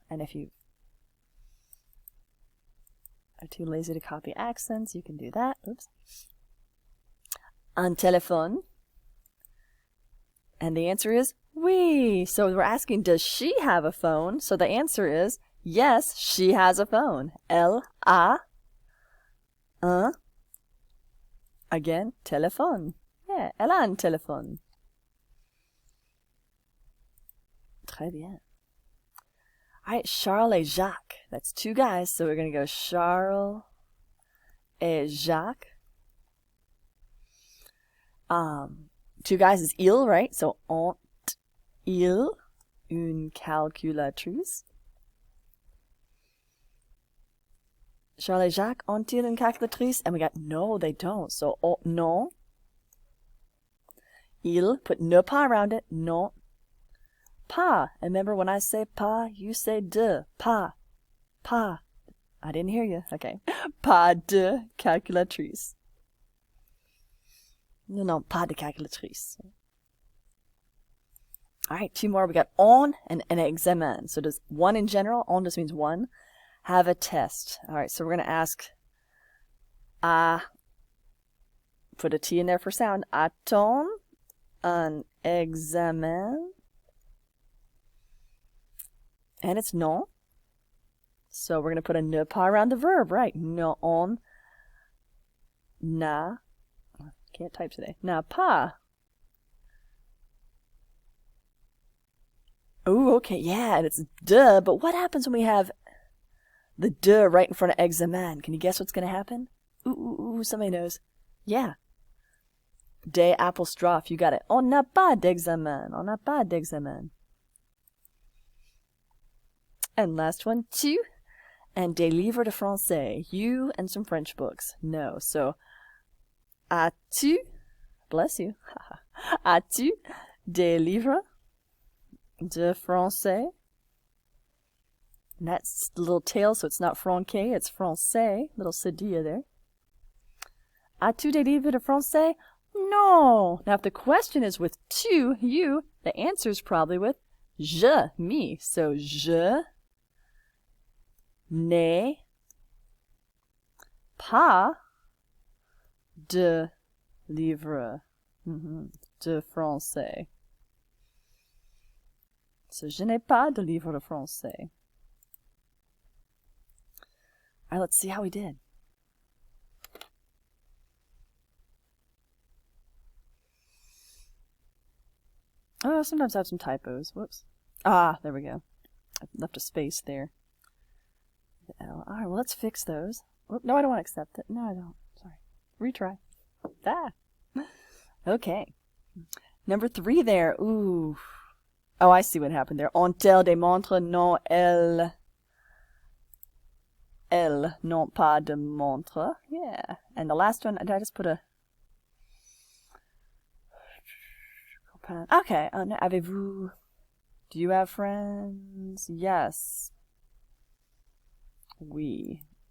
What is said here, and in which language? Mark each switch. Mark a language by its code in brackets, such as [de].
[en] And if you are too lazy to copy accents, you can do that. Oops. [fr] Un téléphone. [en] And the answer is oui. So we're asking, does she have a phone? So the answer is yes, she has a phone. [fr] Elle a un, again, téléphone. Yeah, elle a un téléphone. Très bien. [en] All right, Charles et Jacques. That's two guys, so we're going to go Charles et Jacques. Two guys is il, right? [fr] So ont-ils une calculatrice? Charles et Jacques ont-ils une calculatrice? [en] And we got no, they don't. So non. Il, put ne pas around it. Non. Pas. And remember, when I say pas, you say de. Pas. Pas. I didn't hear you. Okay. [fr] Pas de calculatrice. No, pas de calculatrice. [en] All right, two more. We got on and an examen. So does one in general, on just means one, have a test. All right, so we're going to ask, put a T in there for sound. [fr] A-t-on un examen? [en] And it's non. So we're going to put a ne pas around the verb, right? Non n'a, can't type today, [fr] n'a pas. [en] Oh, okay, yeah, and it's de, but what happens when we have the de right in front of examen? Can you guess what's going to happen? Ooh, somebody knows. Yeah. Des apostrophe, you got it. [fr] On n'a pas d'examen, on n'a pas d'examen. [en] And last one, tu, and [fr] des livres de français, [en] you and some French books. [fr] No, so, as-tu, [en] bless you, [fr] as-tu des livres de français? [en] And that's the little tail, so it's not franquais, it's français, little cedilla there. [fr] As-tu des livres de français? [en] No. Now, if the question is with tu, you, the answer is probably with je, me. [fr] So, je n'ai pas de livres de français. So, je n'ai pas de livres de français. [en] All right, let's see how we did. Oh, sometimes I have some typos. Whoops. Ah, there we go. I left a space there. The L. All right, well, let's fix those. Oh, no, I don't want to accept it. No, I don't. Sorry. Retry. Ah. Okay. Number 3 there. Ooh. Oh, I see what happened there. [fr] Ont-elles des montres? Non, elles n'ont pas de montre. [en] Yeah. And the last one, did I just put a... Okay. Avez-vous... Do you have friends? Yes. Oui.